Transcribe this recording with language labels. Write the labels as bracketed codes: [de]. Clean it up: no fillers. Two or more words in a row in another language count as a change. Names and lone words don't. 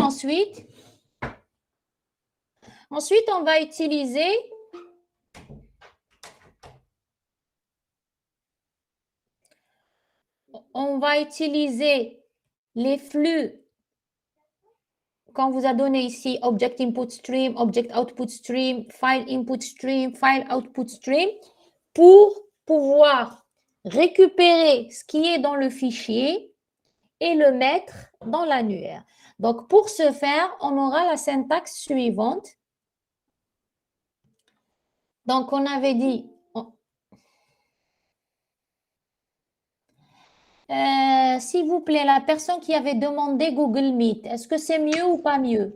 [fr] Ensuite, on va utiliser les flux qu'on vous a donné ici, [en] Object Input Stream, Object Output Stream, File Input Stream, File Output Stream, [fr] pour pouvoir récupérer ce qui est dans le fichier et le mettre dans l'annuaire. Donc, pour ce faire, on aura la syntaxe suivante. Donc, on avait dit, s'il vous plaît, la personne qui avait demandé Google Meet, est-ce que c'est mieux ou pas mieux?